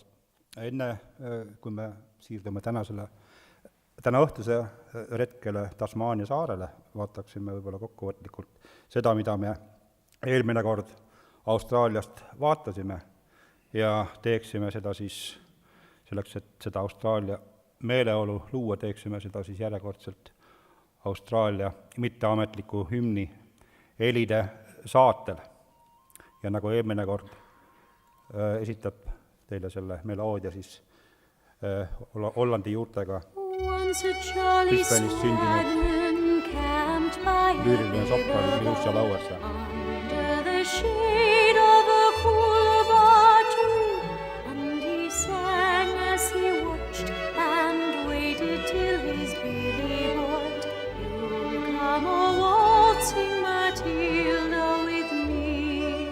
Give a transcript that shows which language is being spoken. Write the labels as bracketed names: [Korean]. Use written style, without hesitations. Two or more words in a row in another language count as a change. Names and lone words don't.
[Estonian] Enne, kui me siirdume täna õhtuse retkele Tasmaania saarele, vaataksime võib-olla kokkuvõtlikult seda, mida me eelmine kord Austraaliast vaatasime ja teeksime seda siis selleks, et seda Austraalia meeleolu luua, teeksime seda siis järjekordselt Austraalia mitteametliku hümni helide saatel. Ja nagu eelmine kord esitab teile selle meloodia siis Hollandi juurtega Brisbane'is sündinud lüüriline sopran Lucia Lauersa. [English] Under the shade of a coolabah tree, and he sang as he watched and waited till his Billy board. You'll come a-waltzing Matilda with me.